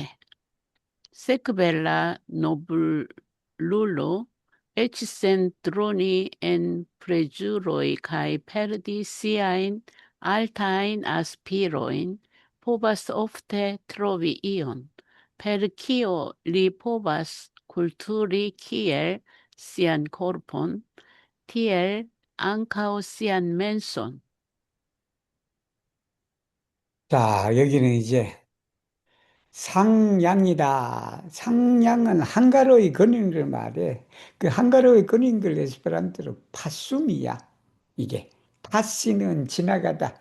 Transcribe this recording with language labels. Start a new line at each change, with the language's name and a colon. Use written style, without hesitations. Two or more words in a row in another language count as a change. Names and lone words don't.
Esperanto: Sekve la noblulo, ec sen droni en preĝuroj kaj perdi siajn altajn aspiroin, povas ofte trovi ion, per kio li povas kulturi kiel sian korpon, tiel ankaŭ sian menson.
Korean: 자, 여기는 이제 상양이다. 상양은 한가로이 그리는 걸 말해. 그 한가로이 그리는 걸 에스페란토로 파숨이야. 이게. 파시는 지나가다.